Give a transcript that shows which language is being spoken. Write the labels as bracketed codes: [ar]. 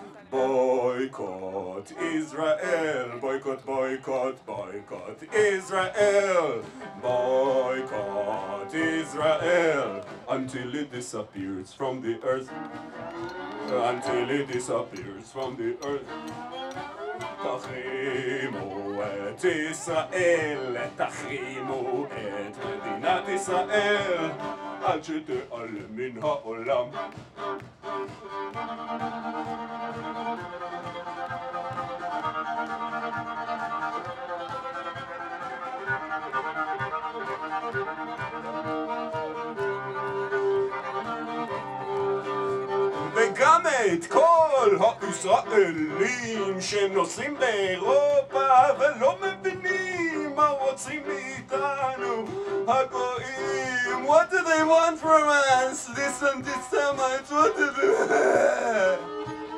[en] Boycott Israel, boycott, boycott, boycott Israel, boycott Israel, until it disappears from the earth, until it disappears from the earth. [he] תחימו את ישראל, תחרימו את מדינת ישראל, עד שתיעלם מן העולם. וגם את כל הישראלים שנוסעים באירופה ולא מבינים מה רוצים מאיתנו הגויים. [en] What do they want from us? This anti-Semite, what do they want?